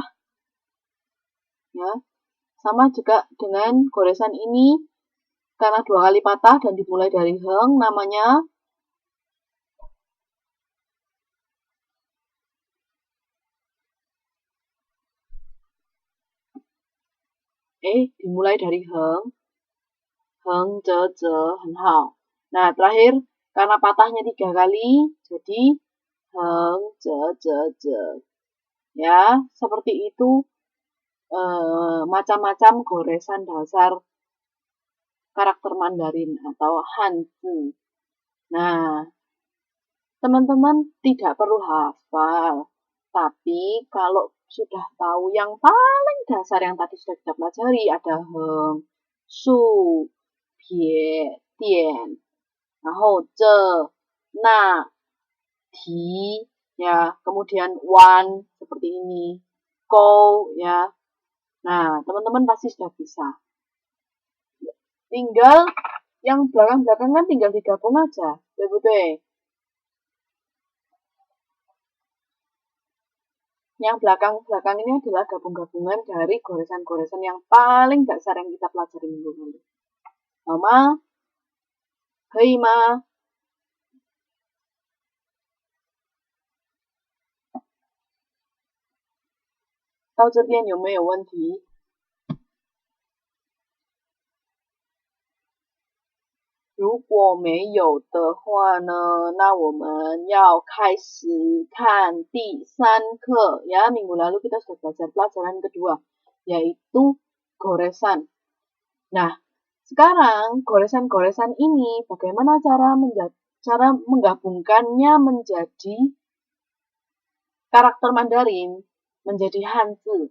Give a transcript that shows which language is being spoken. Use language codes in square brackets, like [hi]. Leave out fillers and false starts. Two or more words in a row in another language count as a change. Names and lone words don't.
[id] Ya. Sama juga dengan goresan ini, karena 2 kali patah dan dimulai dari heng, namanya dimulai dari heng, heng, je, [zh] 很好. [id] Nah, terakhir, karena patahnya 3 kali, jadi heng, je. Ya, seperti itu macam-macam goresan dasar karakter Mandarin atau Hanzi. Nah, teman-teman tidak perlu hafal, tapi kalau sudah tahu yang paling dasar yang tadi sudah kita pelajari, ada heng, su, pie, [zh] tian, 然后这, [id] na, ti, ya, kemudian wan seperti ini, kou, ya. Nah, teman-teman pasti sudah bisa. Tinggal yang belakang-belakang kan tinggal digabung aja, betul-betul. Yang belakang-belakang ini adalah gabung-gabungan dari goresan-goresan yang paling dasar yang kita pelajari minggu lalu. Mama, hei ma. [zh] 到这边有没有问题？如果没有的话呢，那我们要开始看第3课 ya. [id] Minggu lalu kita sudah belajar pelajaran kedua, yaitu goresan. Nah, sekarang goresan-goresan ini bagaimana cara menggabungkannya menjadi karakter Mandarin, menjadi Hanzi.